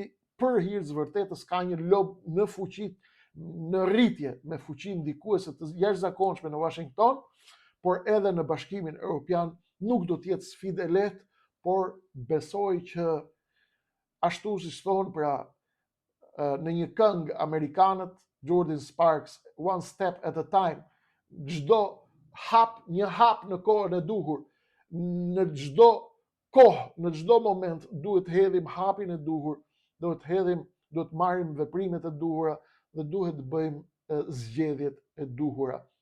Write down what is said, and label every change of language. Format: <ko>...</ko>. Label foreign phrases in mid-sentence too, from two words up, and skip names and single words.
<sq>për hir të vërtetës ka një lob në fuqi, në rritje me fuqinë ndikuese të jashtëzakonshme në Washington, por edhe në Bashkimin Evropian nuk do t'jetë sfidë e lehtë, por besoj që ashtu si thonë pra në një këngë amerikanët,</sq> <en>Jordan Sparks, one step at a time,</en> <sq>çdo hap, një hap në kohën e duhur, në çdo kohë, në çdo moment duhet hedhim hapin e duhur, duhet marrim veprimet e duhura dhe duhet të bëjmë zgjedhjet e duhura.</sq>